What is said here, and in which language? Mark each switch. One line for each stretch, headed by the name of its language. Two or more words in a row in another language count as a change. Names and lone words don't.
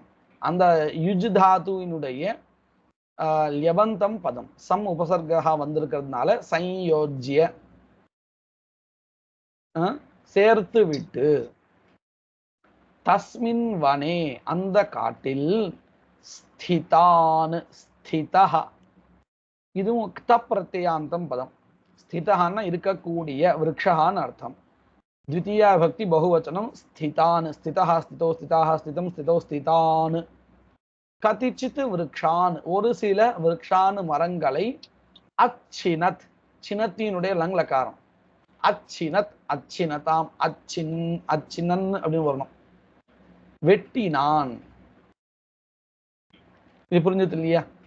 Tamil: அந்த யுஜு தாத்துவினுடைய ல்யபந்தம் பதம் சம் உபசர்கா வந்திருக்கிறதுனால சயோஜ்ய சேர்த்து விட்டு,
Sanskrit: तस्मिन् वने
Tamil: அந்த காட்டில்,
Sanskrit: स्थितान् स्थितः
Tamil: இதுவும் உக்த பிரத்யாந்தம் பதம். ஸ்திதஹன்னா இருக்கக்கூடிய, விருக்ஷஹான்னு அர்த்தம்.
Sanskrit: द्वितीया भक्ति बहुवचनम स्थितान स्थितः स्थितो स्थिताः स्थितं स्थितौ स्थितान. कतिचित् वृक्षान्
Tamil: ஒரு சில விருக்ஷான் மரங்களை, அச்சினத் சினத்தினுடைய லங்லக்காரம்
Sanskrit: अच्छिनत् अच्छिनताम् अच्छिनन्
Tamil: அப்படின்னு வரணும், வெட்டினான். இது புரிஞ்சது இல்லையா?